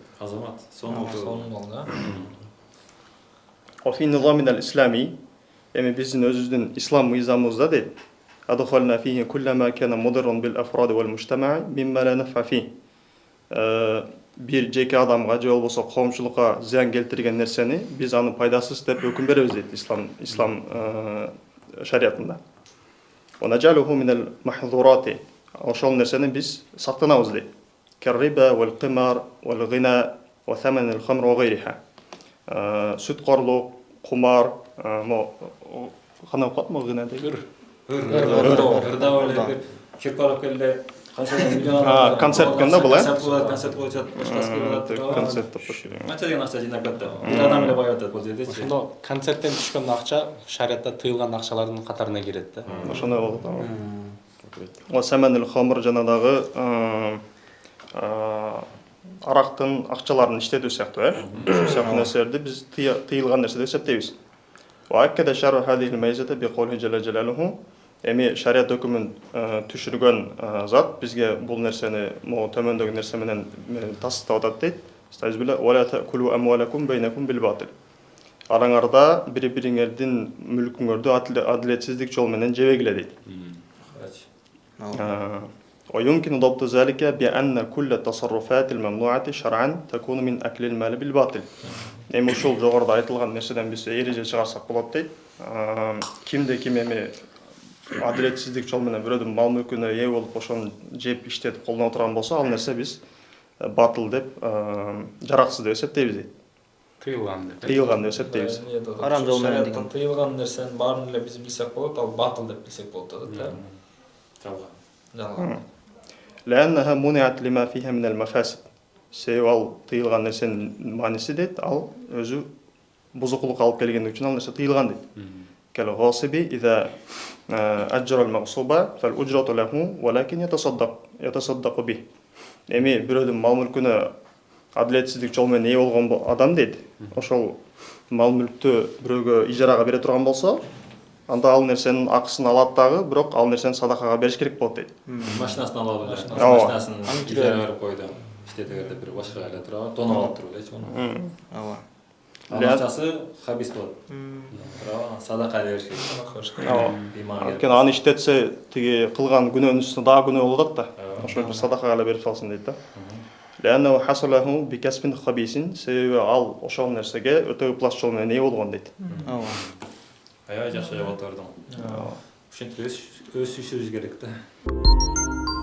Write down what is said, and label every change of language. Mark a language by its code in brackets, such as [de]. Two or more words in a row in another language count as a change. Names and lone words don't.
[ky] Азамат, сонун болду. [ar] وفي نظامنا الإسلامي [ky] эми биздин өзүбүздүн ислам мыйзамыбызда дейт. [ar] أدخلنا فيه كل ما كان مضرا بالأفراد والمجتمع مما لا نفع فيه. [ky] Бир жеке адамга же болбосо коомчулукка зыян келтирген нерсени биз аны пайдасыз деп өкүм беребиз дейт ислам шариатында. [ar] ونجعله من المحظورات. [ky] ошол нерсени биз сактанабыз дейт. [ar] كالربا والقمار والغنى وثمن الخمر وغيرها. [ky] Сүткорлук, кумар, кандай кылат мо гына дейт. Концерт кандай була? Концерт коюшат, башкасы кылат. Концерт Канча деген акча жыйнап кетти. Бир адам эле бай атат бул жердечи. Ошондо концерттен түшкөн акча шариатта тыйылган акчалардын катарына кирет да. Ошондой болот. [ar] وثمن الخمر [ky] жанагы арактын акчаларын иштетүү сыяктуу, сыяктуу нерселерди биз тыйылган нерсе деп эсептейбиз. [ar] وأكد شرح هذه الميزة بقوله جل جلاله. [ky] Эми шариат өкүмүн түшүргөн зат бизге бул нерсени төмөндөгү нерсе менен тастап атат дейт. [ar] Стазбила ولا تأكلوا أموالكم بينكم بالباطل. [ky] Араңарда бири-бириңердин мүлкүңөрдү адилетсиздик жол менен жебегиле дейт. [ar] ويمكن ضبط ذلك بأن كل التصرفات الممنوعة شرعا تكون من أكل المال بالباطل. [ky] Эми ушул жогоруда айтылган нерседен биз эреже чыгарсак болот дейт. Кимде ким эми адилетсиздик жол менен бирөөдүн мал мүлкүнө ээ болуп ошону жеп иштетип колдоно отурган болсо, ал нерсе биз батыл деп, жараксыз деп эсептейбиз дейт. Тыйылган деп эсептейбиз. Арам жол менен деген. Тыйылган нерсенин баарын эле биз билсек болот, ал батыл деп билсек болот да. Жалган. [ar] لأنها منعت لما فيها من المفاسد. [ky] Себеби ал тыйылган нерсенин мааниси дейт, ал өзү бузукулук алып келгендик үчүн ал нерсе тыйылган дейт. [ar] كالغاصب إذا أجر المغصوب فالأجرة له ولكن يتصدق به. [ky] Эми бирөөдүн мал мүлкүнө адилетсиздик жол менен ээ болгон адам дейт. Ошол мал мүлктү бирөөгө ижарага бере турган болсо, анда ал нерсенин акысын алат дагы, бирок ал нерсени садакага бериш керек болот дейт. Машинасын алып эле. Машинасын ижарага берип койду. Иштетегенде бир башка эле турат, тонуп алып туруп элечи муну. Ооба. Акчасы хабис болот. Садака бериш керек. Анткени аны иштетсе, тиги кылган күнөөнүн үстүнө дагы күнөө болот да. Ошол бир садакага эле берип салсын дейт да. [ar] لأنه حصل له بكسب خبيث. [ky] Себеби ал ошол нерсеге өтө ыплас жол менен ээ болгон дейт. Ооба. Аябай жакшы жабат бердиң. Ошентип өсүшүбүз керек да.